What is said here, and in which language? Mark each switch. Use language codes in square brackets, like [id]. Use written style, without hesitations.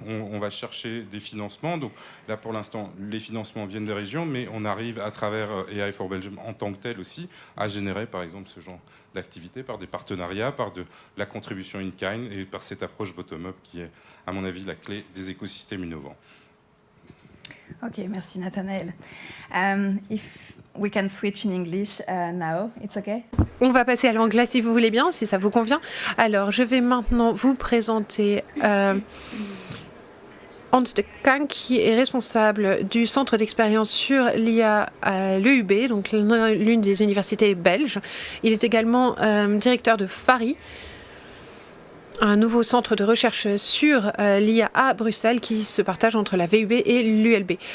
[fr] On va chercher des financements. Donc là, pour l'instant, les financements viennent des régions, mais on arrive à travers AI4 Belgium en tant que tel aussi à générer, par exemple, ce genre d'activité par des partenariats, par de la contribution in-kind et par cette approche bottom-up qui est, à mon avis, la clé des écosystèmes innovants. Ok, merci Nathanaël. [en] If we can switch in English now, it's okay? [fr] On va passer à l'anglais si vous voulez bien, si ça vous convient. Alors, je vais maintenant vous présenter Hans de Kank, qui est responsable du centre d'expérience sur l'IA à l'EUB, donc l'une des universités belges. Il est également directeur de FARI, un nouveau centre de recherche sur l'IA à Bruxelles qui se partage entre la VUB et l'ULB.